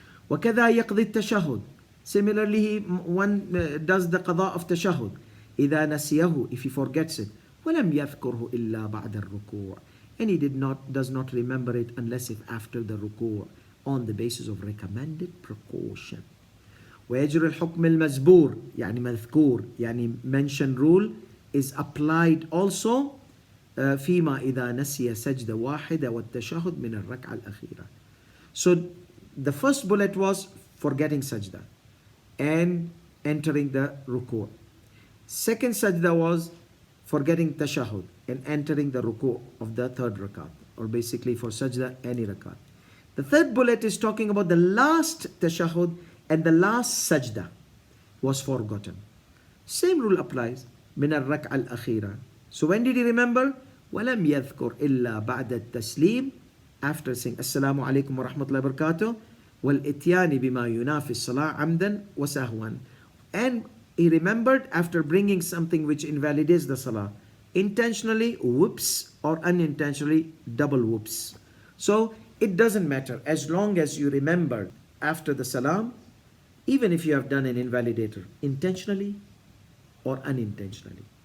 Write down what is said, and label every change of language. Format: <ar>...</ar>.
<ar>وَكَذَا يَقْضِي التَّشَهُدْ.</ar> <en>Similarly, one does the qada of tashahhud.</en> <ar>إِذَا نَسِيَهُ,</ar> <en>if he forgets it.</en> <ar>وَلَمْ يَذْكُرْهُ إِلَّا بَعْدَ الرُّكُوعِ.</ar> <en>And he does not remember it unless if after the ruku', on the basis of recommended precaution.</en> <ar>ويجري الحكم المزبور, يعني مذكور, يعني</ar> <en>mentioned rule is applied also</en> <ar>فيما إذا نسي سجدة واحدة والتشهد من الركعة الأخيرة.</ar> <en>So the first bullet was forgetting sajda and entering the ruku'. Second sajda was forgetting tashahhud and entering the ruku' of the third rakat, or basically for sajda any rakat. The third bullet is talking about the last tashahhud and the last sajda was forgotten. Same rule applies.</en> <ar>من الركعة الأخيرة.</ar> <en>So when did he remember?</en> <ar>ولم يذكر إلا بعد التسليم,</ar> <en>after saying</en> <ar>السلام عليكم ورحمة الله وبركاته والإتيان بما ينافي الصلاة عمدا وسهوا.</ar> <en>And he remembered after bringing something which invalidates the salah, intentionally whoops or unintentionally double whoops. So it doesn't matter as long as you remember after the salam, even if you have done an invalidator intentionally or unintentionally.</en>